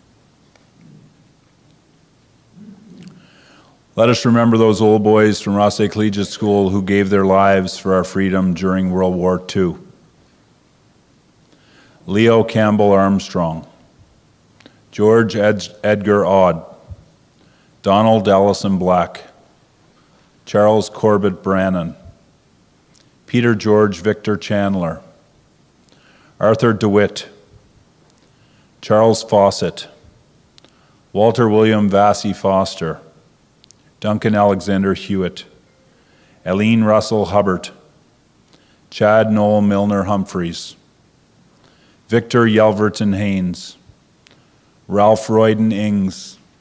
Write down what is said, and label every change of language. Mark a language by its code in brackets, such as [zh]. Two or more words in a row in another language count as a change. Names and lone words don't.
[en] Let us remember those old boys from Rothsay Collegiate School who gave their lives for our freedom during World War II. Leo Campbell Armstrong, George Edgar Odd, Donald Allison Black, Charles Corbett Brannan, Peter George Victor Chandler, Arthur DeWitt, Charles Fawcett, Walter William Vassey Foster, Duncan Alexander Hewitt, Eileen Russell Hubbard, Chad Noel Milner Humphreys, Victor Yelverton Haynes, Ralph Royden Ings,